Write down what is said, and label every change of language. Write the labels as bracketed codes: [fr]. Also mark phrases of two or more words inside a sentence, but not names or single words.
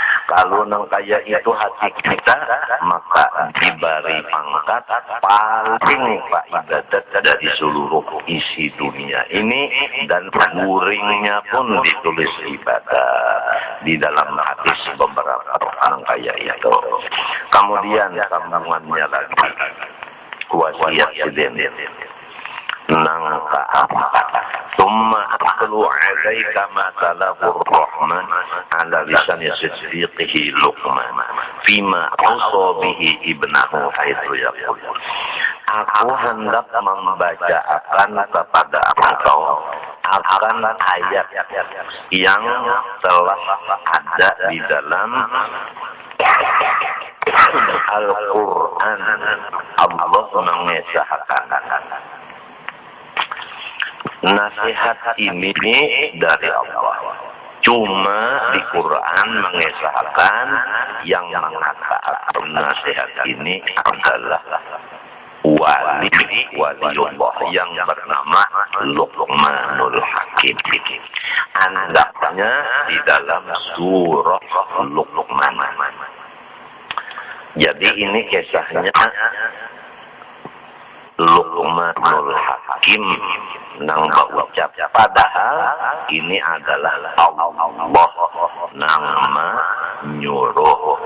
[bjn] Kalau nang kaya itu hati kita, maka diberi pangkat paling faidat dari seluruh isi dunia ini, dan guringnya pun ditulis ibadah di dalam hadis beberapa orang kaya itu. Kemudian sambungannya lagi, wasiat sidin nang keempat, [ar] ثم أتلو عليك ما تلاه الرحمن على لسان صديقه لقمان فيما أوصى به ابنه حيث يقول, [bjn] aku hendak membacakan kepada engkau akan ayat yang telah ada di dalam Al-Quran. Allah mengesahkan nasihat ini dari Allah. Cuma di Quran mengesahkan yang mengatakan nasihat ini adalah waliullah yang bernama Luqmanul Hakim. Andaknya di dalam surah Luqman. Jadi ini kisahnya Luqmanul Hakim nang ucap, padahal ini adalah Allah nang menyuruh.